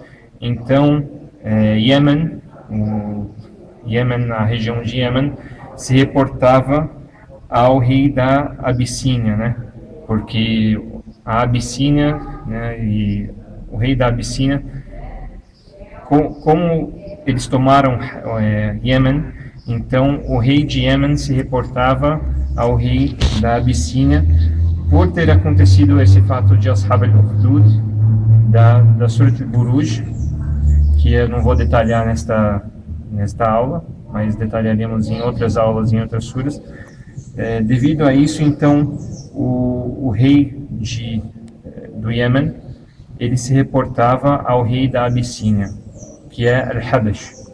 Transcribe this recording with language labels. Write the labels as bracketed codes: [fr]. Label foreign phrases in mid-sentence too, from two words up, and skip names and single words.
[pt] Então, a região de Yemen, se reportava ao rei da Abissínia, né? Porque a Abissínia, né, e o rei da Abissínia, como eles tomaram Yemen, então o rei de Yemen se reportava ao rei da Abissínia por ter acontecido esse fato de Ashab al-Ukhdud, da Surat al-Buruj, que eu não vou detalhar nesta aula, mas detalharemos em outras aulas, em outras suras. Devido a isso, então, o rei do Iêmen, ele se reportava ao rei da Abissínia, que é Al-Habash.